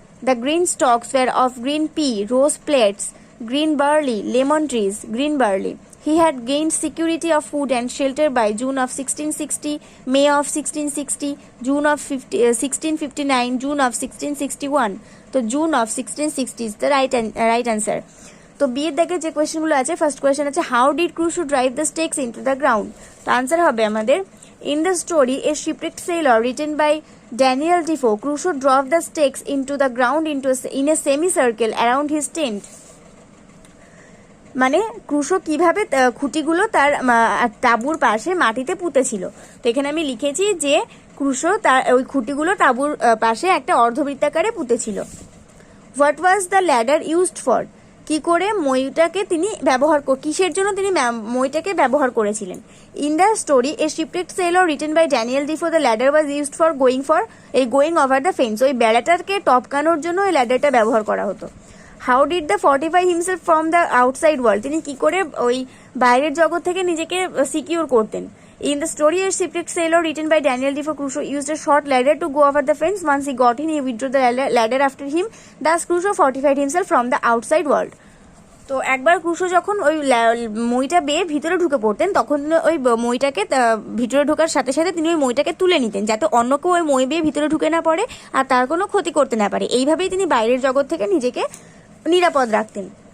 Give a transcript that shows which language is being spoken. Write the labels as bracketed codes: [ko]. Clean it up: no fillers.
[en] The green stalks were of green pea, rose plates, green barley, lemon trees, green barley. He had gained security of food and shelter by June of 1660, May of 1660, June of 1659, June of 1661. So June of 1660 is the right answer. [bn] তো বিয়ের দেখে যে কোয়েশ্চেনগুলো আছে, first question আছে [en] How did Crusoe drive the stakes into the ground. [bn] তো answer হবে আমাদের [en] In the story a shipwrecked sailor written by Daniel Defoe, Crusoe drove the stakes into the ground in a semicircle around his tent. [bn] মানে Crusoe কিভাবে খুঁটিগুলো তার তাঁবুর পাশে মাটিতে পুঁতেছিল। তো এখানে আমি লিখেছি যে ক্রুশো তার ওই খুঁটিগুলো তাঁবুর পাশে একটা অর্ধবৃত্তাকারে পুঁতেছিল। [en] what was the ladder used for, [bn] কি করে মইটাকে তিনি কিসের জন্য তিনি মইটাকে ব্যবহার করেছিলেন। [en] In the story a shipwrecked sailor written by Daniel Defoe, the ladder was used for going over the fence. [bn] ওই বেড়াটাকে টপকানোর জন্য ওই ল্যাডারটা ব্যবহার করা হতো। [en] how did the fortify himself from the outside world, [bn] তিনি কি করে ওই বাইরের জগৎ থেকে নিজেকে সিকিউর করতেন। [en] In the story, a shipwrecked sailor written by Daniel Defoe, Crusoe used a short ladder to go over the fence. Once he got in, he withdrew the ladder after him. Thus, Crusoe fortified himself from the outside world. [bn] তো একবার Crusoe যখন ওই মইটা বেয়ে ভিতরে ঢুকে পড়তেন, তখন ওই মইটাকে ভিতরে ঢোকার সাথে সাথে তিনি ওই মইটাকে তুলে নিতেন, যাতে অন্য কেউ ওই মই বেয়ে ভিতরে ঢুকে না পড়ে আর তার কোনো ক্ষতি করতে না পারে। এইভাবেই তিনি বাইরের জগৎ থেকে নিজেকে নিরাপদ রাখতেন।